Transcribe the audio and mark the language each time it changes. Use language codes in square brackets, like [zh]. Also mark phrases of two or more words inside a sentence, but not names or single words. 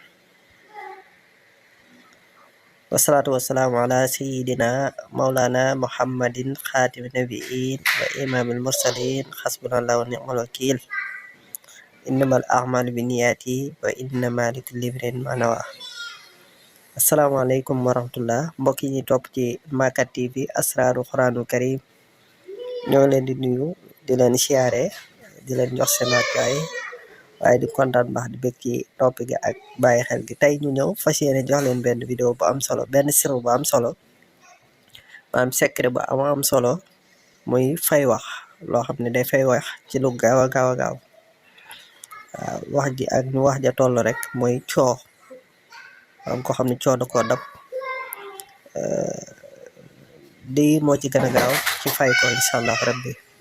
[ar] والصلاة والسلام على سيدنا مولانا محمد خاتم النبيين وإمام المرسلين. حسبنا الله ونعم الوكيل. إنما الأعمال بالنيات وإنما لكل امرئ ما نوى. السلام عليكم ورحمة الله [wo] mbokk yi ñuy topp ci Makka TV asraaru Quraanul Karim ñoo leen di nuyu di leen siyaare di leen jox seen wàccuwaay waaye di kontaan baax di bëgg ci topp gi ak bàyyi xel gi. Tey ñu ñëw fas yéene jox leen benn vidéo bu am solo, benn sirru bu am solo, maanaam secret bu am solo muy fay wax loo xam ne day fay wax ci lu gaaw a gaaw waaw wax ji ak ñu wax ja toll rek mooy coo am ko xam ne coo da koo dab di moo ci gën a gaaw ci fay ko [ar] إن شاء الله ربي.